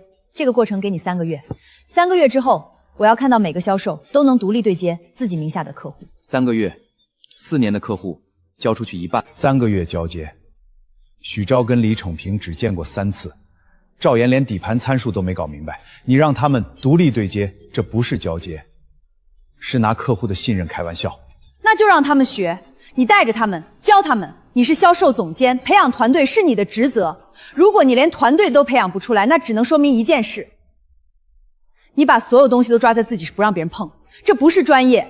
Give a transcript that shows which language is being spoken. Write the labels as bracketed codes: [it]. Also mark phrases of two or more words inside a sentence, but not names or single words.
[zh] 這個過程給你3個月，3個月之後，我要看到每個銷售都能獨立對接自己名下的客戶。 3個月，4年的客戶交出去一半。 3個月交接，許昭跟李寵平只見過3次，趙岩連底盤參數都沒搞明白，你讓他們獨立對接，這不是交接，是拿客戶的信任開玩笑。那就讓他們學，你帶着他們，教他們。你是銷售總監，培養团队是你的職責。如果你連团隊都培養不出來，那只能說明一件事：你把所有東西都抓在自己，是不讓別人碰，這不是專業。